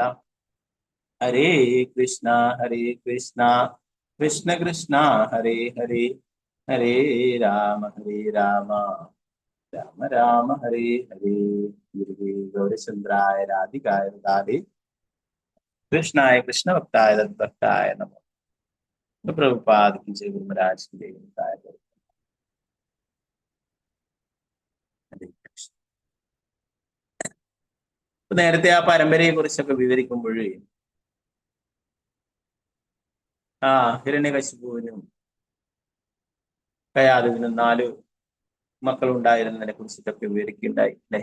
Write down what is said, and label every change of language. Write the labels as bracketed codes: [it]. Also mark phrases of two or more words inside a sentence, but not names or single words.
[sa] ഹരേ കൃഷ്ണ കൃഷ്ണ കൃഷ്ണ ഹരേ ഹരേ, ഹരേ രാമ രാമ രാമ ഹരേ ഹരേ. ഗുരുവേ ഗൗരചന്ദ്രായ രാധികായ രാധേ കൃഷ്ണായ കൃഷ്ണഭക്തായ തദ്ഭക്തായ നമോ. [hi] പ്രഭുപാദ की जय, गुरु महाराज की जय. [ml] നേരത്തെ ആ പരമ്പരയെ കുറിച്ചൊക്കെ വിവരിക്കുമ്പോൾ ഹിരണ്യകശിപുവിനും കയാതുവിനും 4 മക്കളുണ്ടായിരുന്നതിനെ കുറിച്ചിട്ടൊക്കെ വിവരിക്കുകയുണ്ടായി അല്ലെ.